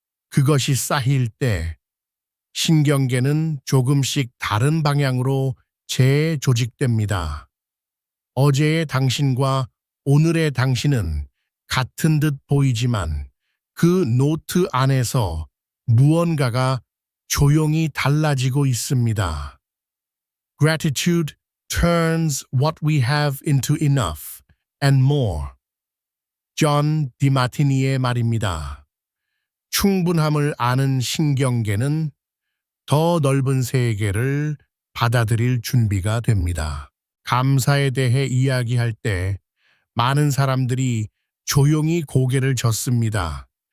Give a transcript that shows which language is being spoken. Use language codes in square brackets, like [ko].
[ko] 그것이 쌓일 때 신경계는 조금씩 다른 방향으로 재조직됩니다. 어제의 당신과 오늘의 당신은 같은 듯 보이지만 그 노트 안에서 무언가가 조용히 달라지고 있습니다. [en] Gratitude turns what we have into enough and more. [ko] 존 디마티니의 말입니다. 충분함을 아는 신경계는 더 넓은 세계를 받아들일 준비가 됩니다. 감사에 대해 이야기할 때 많은 사람들이 조용히 고개를 젓습니다.